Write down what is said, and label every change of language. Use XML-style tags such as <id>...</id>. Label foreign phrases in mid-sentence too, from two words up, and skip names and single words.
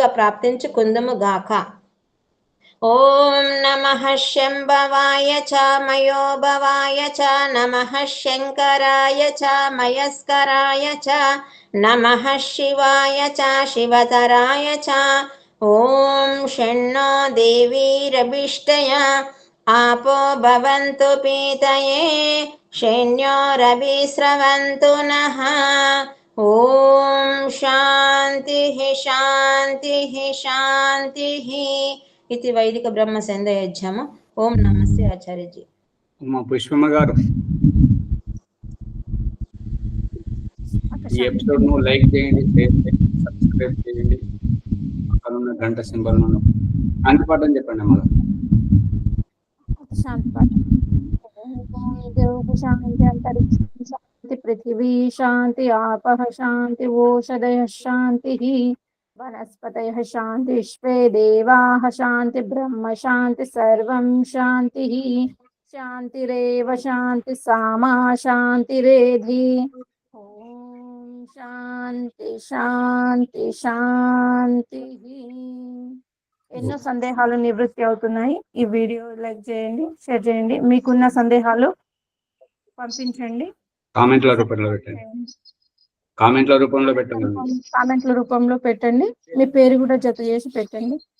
<te>ప్రాప్తించుకుందుము గాక</te> <sa>ఓం నమః శంభవాయ చ మయోభవాయ చ నమః శంకరాయ చ మయస్కరాయ చ నమః శివాయ చ శివతరాయ చ ఓం షణ్ణో దేవీరభిష్టయా आपो भवन्तु पीतये शन्योरभिस्रवन्तु नः ॐ शान्तिः शान्तिः शान्तिः इति वैदिक ब्रह्म संध्यायज्ञम्</sa> <hi>ओम नमस्ते आचार्य जी</hi> <te>మా పుష్పమ్మ గారు ఈ ఎపిసోడ్ ను లైక్ చేయండి, షేర్ చేయండి, సబ్స్క్రైబ్ చేయండి, పక్కన ఉన్న గంట సింబల్ ను అంతపాఠం చెప్పండి అమ్మ.</te> <sa>शांति अंतरिक्ष शांति पृथ्वी शांति आपः शांति ओषधयः शांतिः वनस्पतयः शांति विश्वे देवाः शांति ब्रह्म शांति सर्वं शांतिः शांतिरेव शांति सामा शांतिरेधि ओम शांति शांति शांतिः</sa> <te>ఎన్నో సందేహాలు నివృత్తి అవుతున్నాయి. ఈ వీడియో లైక్ చేయండి, షేర్ చేయండి, మీకున్న సందేహాలు పంపించండి, కామెంట్ల రూపంలో పెట్టండి. కామెంట్ల రూపంలో పెట్టండి. మీ పేరు కూడా జత చేసి పెట్టండి.</te>